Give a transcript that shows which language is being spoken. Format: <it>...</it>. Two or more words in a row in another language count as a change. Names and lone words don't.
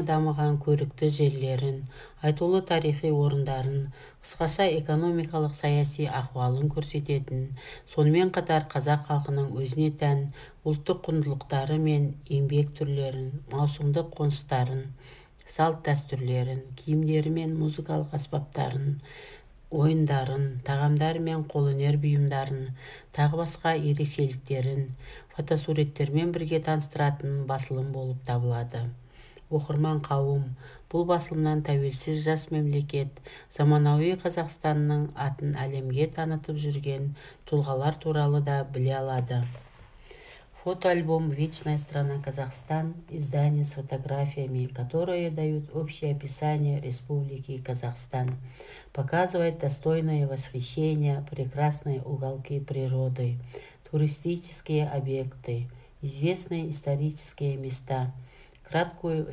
<kk>дамыған көрікті жерлерін, айтулы тарихи орындарын, қысқаша экономикалық саяси ахуалын көрсететін, сонымен қатар қазақ халқының өзіне тән ұлттық құндылықтары мен еңбек түрлерін, маусымдық қоныстарын, салт дәстүрлерін, киімдері мен музыкалық аспаптарын, ойындарын, тағамдары мен қолөнер бұйымдарын, тағы басқа ерекшеліктерін фотосуреттермен бірге таныстыратын басылым болып табылады. Оқырман қауым бұл басылымнан тәуелсіз жас мемлекет, заманауи Қазақстанның атын әлемге танытып жүрген тұлғалар туралы да біле алады.</kk> <ru>Фотоальбом «Вечная страна Казахстан», издание с фотографиями, которые дают общее описание Республики Казахстан, показывает достойное восхищение, прекрасные уголки природы, туристические объекты, известные исторические места, краткую</ru>